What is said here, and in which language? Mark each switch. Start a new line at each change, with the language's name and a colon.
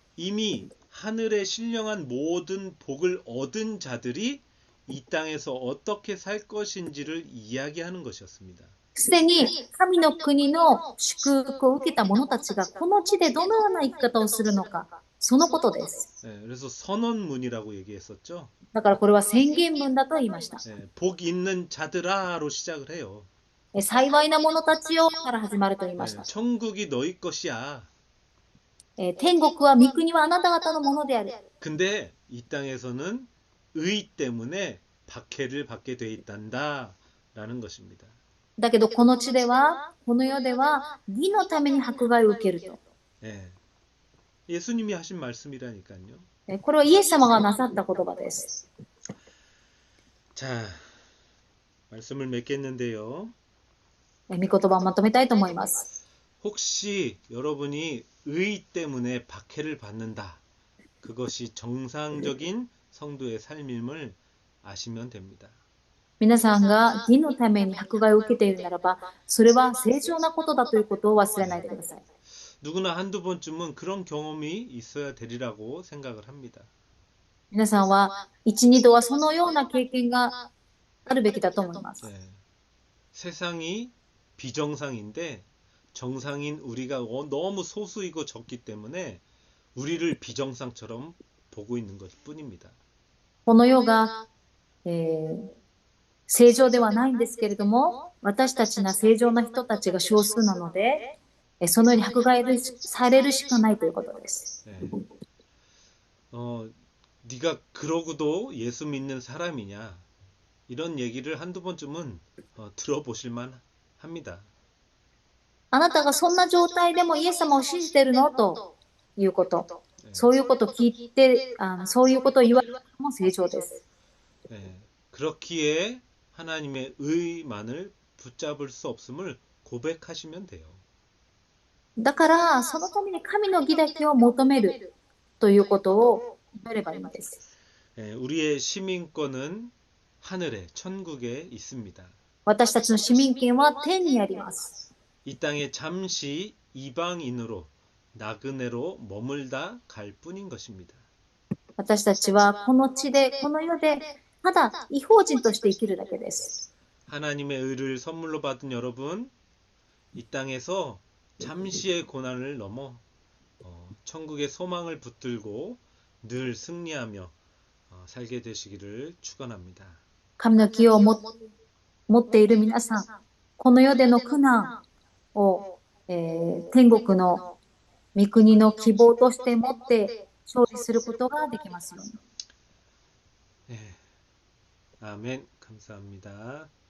Korean: 이미 하늘에 신령한 모든 복을 얻은 자들이 이 땅에서 어떻게 살 것인지를 이야기하는 것이었습니다.
Japanese: すでに神の国の祝福を受けた者たちがこの地でどのような生き方をするのか、そのことです。
Korean: 예, 그래서 선언문이라고 얘기했었죠.
Japanese: だからこれは宣言文だと言いました。
Korean: 예, 복 있는 자들아로 시작을 해요.
Japanese: 幸いな者たちよから始まると言いまし
Korean: 예,
Japanese: た。
Korean: 천국이 너희 것이야.
Japanese: 天国は御国はあなた方のものである。
Korean: 근데 이 땅에서는 의 때문에 박해를 받게 돼 있단다라는 것입니다.
Japanese: だけどこの地では、この世では義のために迫害を受けると。
Korean: 예. 예수님이 하신 말씀이라니까요.
Japanese: これはイエス様がなさった言葉です。
Korean: 자, 말씀을 맺겠는데요.
Japanese: 御言葉をまとめたいと思います。
Korean: 혹시 여러분이 의 때문에 박해를 받는다. 그것이 정상적인 성도의 삶임을 아시면 됩니다.
Japanese: 皆さんが義のために迫害を受けているならば、それは正常なことだということを忘れないでください。
Korean: 누구나 한두 번쯤은 그런 경험이 있어야 되리라고 생각을 합니다.
Japanese: 皆さんは一、二度はそのような経験があるべきだと思います。
Korean: 네. 세상이 비정상인데 정상인 우리가 너무 소수이고 적기 때문에 우리를 비정상처럼 보고 있는 것뿐입니다.
Japanese: この世が、正常ではないんですけれども、私たちの正常な人たちが少数なので、そのように迫害されるしかないということです。
Korean: 네. 네가 그러고도 예수 믿는 사람이냐 이런 얘기를 한두 번쯤은 들어보실 만 합니다.
Japanese: あなたがそんな状態でもイエス様を信じているのということ。そういうことを聞いて、そういうことを言われるのも正常です。
Korean: 네. 그렇기에 하나님의 의만을 붙잡을 수 없음을 고백하시면 돼요.
Japanese: だから、そのために神の義だけを求めるということを祈ればいいのです。
Korean: 네. 우리의 시민권은 하늘에 천국에 있습니다.
Japanese: 私たちの市民権は天にあります。
Korean: 이 땅에 잠시 이방인으로 나그네로 머물다 갈 뿐인 것입니다.
Japanese: 私たちはこの地で、この世で、ただ異邦人として生きるだけです。
Korean: 하나님의 의를 선물로 받은 여러분, 이 땅에서 잠시의 고난을 넘어 천국의 소망을 붙들고 늘 승리하며 살게 되시기를 축원합니다.
Japanese: 神の気を持っている皆さん、この世での苦難を、天国の御国の希望として持って勝利することができますように。
Korean: 네. 아멘. 감사합니다.